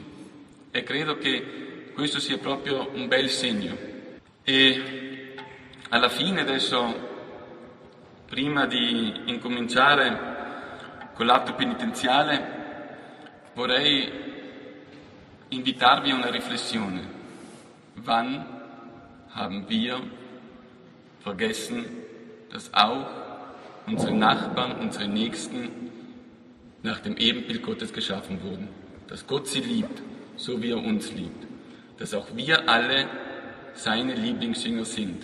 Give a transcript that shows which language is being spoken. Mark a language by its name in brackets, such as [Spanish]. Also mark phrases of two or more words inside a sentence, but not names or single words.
[Italian] E credo che questo sia proprio un bel segno. E alla fine adesso, prima di incominciare con l'atto penitenziale, vorrei invitarvi a una riflessione. [German] Wann haben wir vergessen, dass auch unsere Nachbarn, unsere Nächsten nach dem Ebenbild Gottes geschaffen wurden? Dass Gott sie liebt, so wie er uns liebt. Dass auch wir alle seine Lieblingsjünger sind.